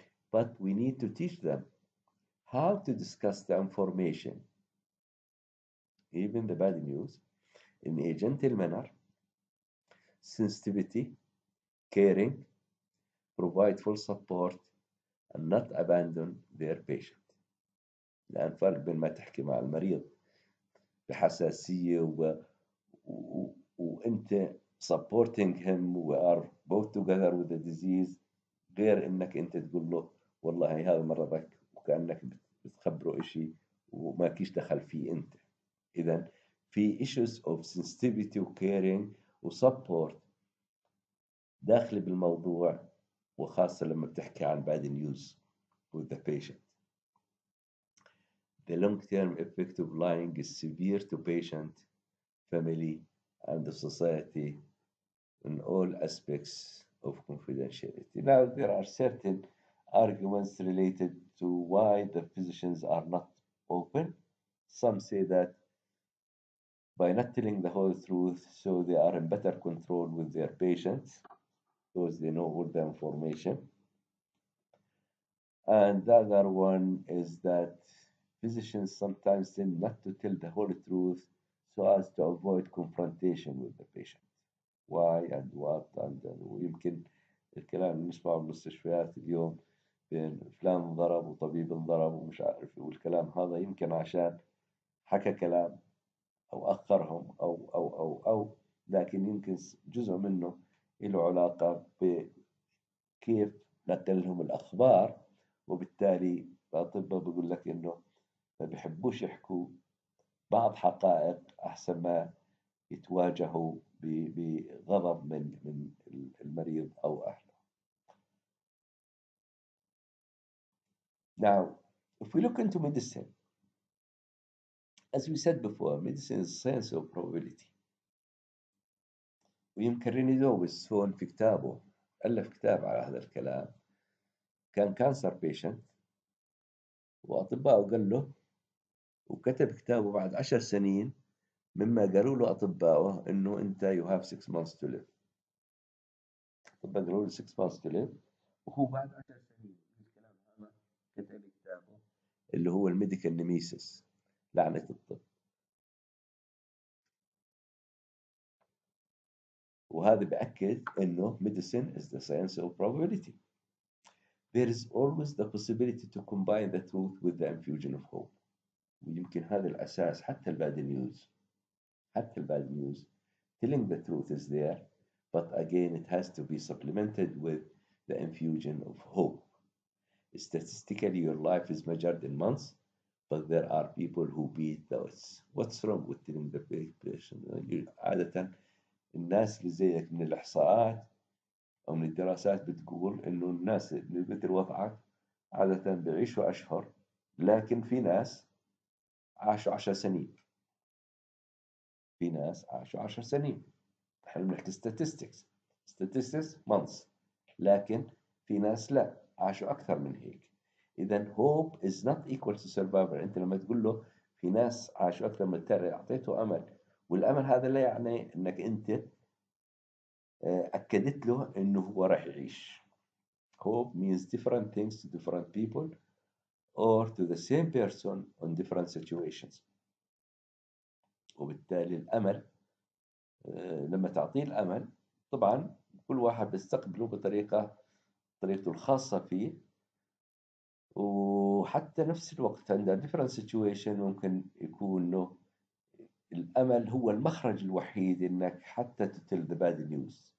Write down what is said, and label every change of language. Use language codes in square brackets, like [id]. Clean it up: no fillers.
[en] But we need to teach them how to discuss the information, even the bad news, in a gentle manner, sensitivity, caring, provide full support, and not abandon their patient. [ar] لأن فرق بين ما تحكي مع المريض بحساسية وأنت [en] supporting him we are both together with the disease [ar] غير إنك أنت تقول له والله هذا مرضك وكأنك بتخبره إشي وما كيش دخل فيه أنت. إذا في [en] issues of sensitivity [ar] و caring و support داخل بالموضوع وخاصة لما بتحكي عن [en] bad news with the patient. The long-term effect of lying is severe to patient, family, and the society in all aspects of confidentiality. Now, there are certain arguments related to why the physicians are not open. Some say that by not telling the whole truth, so they are in better control with their patients because they know all the information. And the other one is that physicians sometimes tend not to tell the whole truth so as to avoid confrontation with the patient. Why and what [ar] ويمكن الكلام اللي نسمعه بالمستشفيات اليوم بين فلان انضرب وطبيب انضرب ومش عارف والكلام هذا يمكن عشان حكى كلام أو أخرهم أو لكن يمكن جزء منه له علاقة بكيف نقلهم الأخبار وبالتالي الأطباء بيقول لك إنه ما بيحبوش يحكوا بعض حقائق أحسن ما يتواجهوا بغضب من المريض أو أهله. [en] Now, if we look into medicine, as we said before, medicine is science of probability. [ar] ويمكن ريني دويس هون في كتابه ألف كتاب على هذا الكلام. كان كانسر بيشنت وأطباءه قال له وكتب كتابه بعد 10 سنين مما قالوا له أطباؤه إنه أنت [en] you have 6 months to live. [ar] أطباء قالوا له [en] 6 months to live [ar] وهو بعد 10 سنين من الكلام هذا كتب كتابه اللي هو الميديكال نيميسيس لعنة الطب. وهذا بأكد إنه [en] medicine is the science of probability. There is always the possibility to combine the truth with the infusion of hope. [ar] ويمكن هذا الأساس حتى الباد نيوز [en] telling the truth is there but again it has to be supplemented with the infusion of hope. Statistically your life is measured in months but there are people who beat those. What's wrong with telling the patient? [ar] عادة الناس اللي زيك من الإحصاءات أو من الدراسات بتقول إنه الناس اللي مثل وضعك عادة بيعيشوا أشهر لكن في ناس عاشوا 10 سنين. في ناس عاشوا 10 سنين. احنا بنحكي [en] statistics months [ar] لكن في ناس لا عاشوا أكثر من هيك. إذا [en] hope is not equal to survival. [ar] أنت لما تقول له في ناس عاشوا أكثر من التاني أعطيته أمل والأمل هذا لا يعني إنك أنت أكدت له إنه هو راح يعيش. [en] Hope means different things to different people or to the same person on different situations. [ar] وبالتالي الأمل لما تعطيه الأمل طبعا كل واحد بيستقبله طريقته الخاصة فيه وحتى نفس الوقت عند [en] different situation [ar] ممكن يكون إنه الأمل هو المخرج الوحيد إنك حتى تتل [en] the bad news.